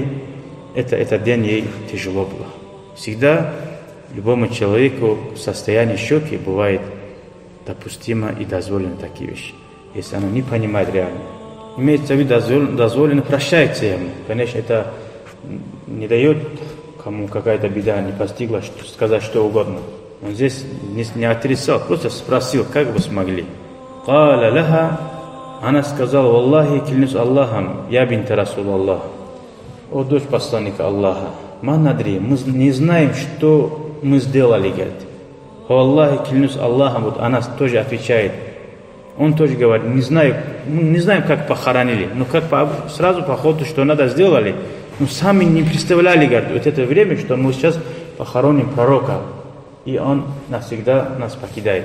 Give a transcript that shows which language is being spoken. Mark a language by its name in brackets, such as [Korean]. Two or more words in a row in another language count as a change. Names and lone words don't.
[Russian] Этот день ей тяжело было. Всегда любому человеку в состоянии шока бывает допустимо и дозволено такие вещи, если она не понимает реально. Имеется в виду дозволено, прощается ему. Конечно, это не дает кому какая-то беда не постигла, сказать что угодно. Он здесь не отрицал, просто спросил: как вы смогли? [Arabic] «قال لها», [Russian] она сказала: «Валлахи, клянусь Аллахом, [Arabic] يا بنت رسول الله, [Russian] о дочь посланника Аллаха, [Arabic] ما ندري, [Russian] мы не знаем, что мы сделали», говорит. «Валлахи, клянусь Аллахом», вот она тоже отвечает. Он тоже говорит: не знаем, как похоронили, но как сразу по ходу, что надо сделали, но сами не представляли, говорит, вот это время, что мы сейчас похороним пророка, и он навсегда нас покидает.